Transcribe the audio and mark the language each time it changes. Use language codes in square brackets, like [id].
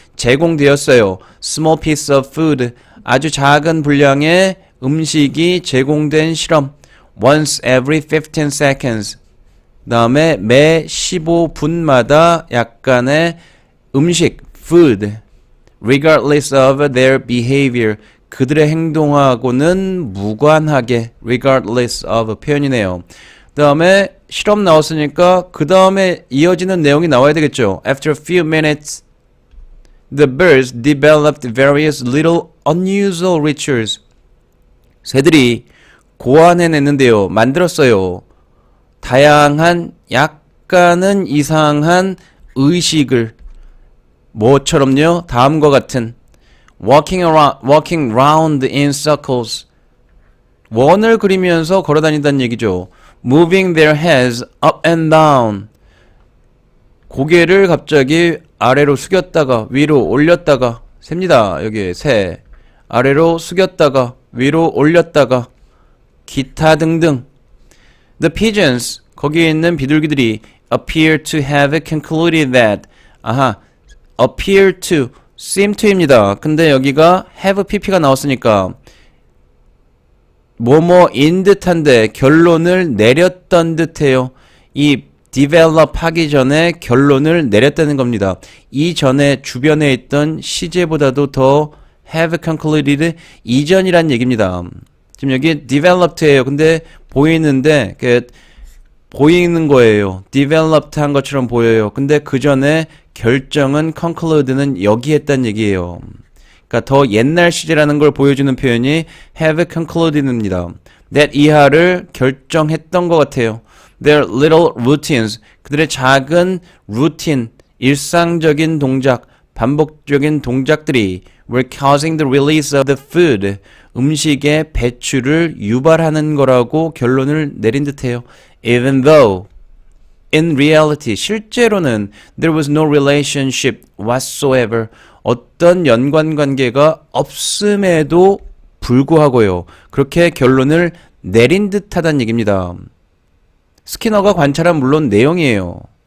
[ko] 제공되었어요. [en] Small piece of food. [ko] 아주 작은 분량의 음식이 제공된 실험. [en] Once every 15 seconds. [ko] 그 다음에 매 15분마다 약간의 음식, food. [en] Regardless of their behavior. [ko] 그들의 행동하고는 무관하게 [en] regardless of [ko] 표현이네요. 그 다음에 실험 나왔으니까 그 다음에 이어지는 내용이 나와야 되겠죠. [en] After a few minutes, the birds developed various little unusual rituals. [ko] 새들이 고안해냈는데요. 만들었어요. 다양한 약간은 이상한 의식을 뭐처럼요? 다음과 같은 [en] walking round in circles. [ko] 원을 그리면서 걸어다닌다는 얘기죠. [en] Moving their heads up and down. [ko] 고개를 갑자기 아래로 숙였다가 위로 올렸다가 셉니다. 여기 세. 아래로 숙였다가 위로 올렸다가 기타 등등. [en] The pigeons, [ko] 거기에 있는 비둘기들이 [en] appear to have concluded that. [ko] appear to, seem to입니다. 근데 여기가 have pp가 나왔으니까 뭐뭐인 듯한데 결론을 내렸던 듯해요. 이 develop 하기 전에 결론을 내렸다는 겁니다. 이전에 주변에 있던 시제보다도 더 have concluded 이전이란 얘기입니다. 지금 여기 developed예요. 근데 보이는데 보이는 거예요. developed 한 것처럼 보여요. 근데 그 전에 결정은 conclude는 여기 했단 얘기예요. 그러니까 더 옛날 시제라는 걸 보여주는 표현이 have concluded입니다. that 이하를 결정했던 것 같아요. [en] Their little routines, [ko] 그들의 작은 routine, 일상적인 동작, 반복적인 동작들이 [en] were causing the release of the food, [ko] 음식의 배출을 유발하는 거라고 결론을 내린 듯해요. [en] Even though, in reality, [ko] 실제로는 [en] there was no relationship whatsoever, [ko] 어떤 연관관계가 없음에도 불구하고요. 그렇게 결론을 내린 듯하다는 얘기입니다. 스키너가 관찰한 물론 내용이에요.